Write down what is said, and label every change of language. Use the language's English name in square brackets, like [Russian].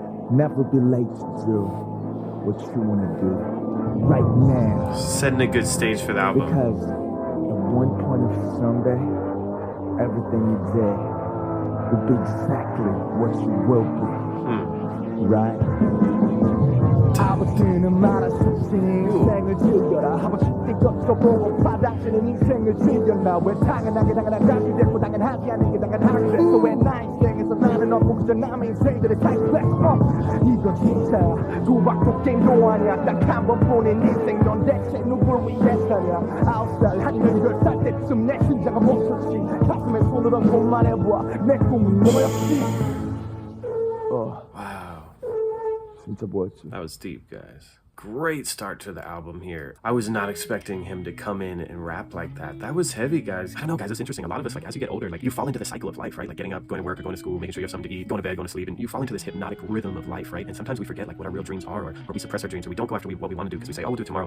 [English] Never be late to do what you want to do right now. Setting a good stage for the album. Because at one point of someday, everything you did will be exactly what you will be. Right? [Korean] 아버지는 말하셨지 인생을 즐겨라 한 번씩 뛰어쳐보고 받아치는 인생을 즐겨라 왜 당연하게 당연하지 됐고 당연하지 않은 게 당연하게 됐어 왜 나 인생에서 나는 없고 그저 남의 인생들을 탈출했어 이건 진짜 도박도 게임도 아니야 딱 한 번뿐인 인생 넌 대체 누굴 위해서냐 9살 아니면 10살 때쯤 내 심장은 멈췄지 가슴에 손을 얹고 말해봐 내 꿈은 뭐였지 [English] Wow. [Korean] 진짜 뭐였지? [English] That was deep, guys. Great start to the album here. I was not expecting him to come in and rap like that. That was heavy, guys. I don't know, guys, it's interesting. A lot of us, like, as you get older, like, you fall into the cycle of life, right? Like, getting up, going to work, or going to school, making sure you have something to eat, going to bed, going to sleep, and you fall into this hypnotic rhythm of life, right? And sometimes we forget, like, what our real dreams are, or we suppress our dreams, or we don't go after what we want to do because we say, oh, we'll do it tomorrow.